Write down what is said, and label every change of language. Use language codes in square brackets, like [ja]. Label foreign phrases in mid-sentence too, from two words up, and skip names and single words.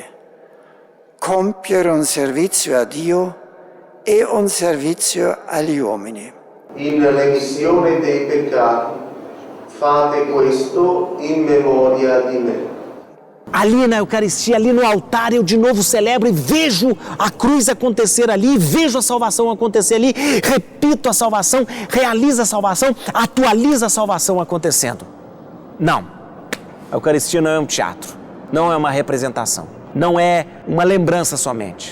[it] Compiere un servizio a Dio e un servizio agli uomini. In remissione dei peccati, fate questo in memoria di me. [pt] Ali na Eucaristia, ali no altar, eu de novo celebro e vejo a cruz acontecer ali, vejo a salvação acontecer ali, repito a salvação, realizo a salvação, atualizo a salvação acontecendo. Não, a Eucaristia não é um teatro, não é uma representação, não é uma lembrança somente.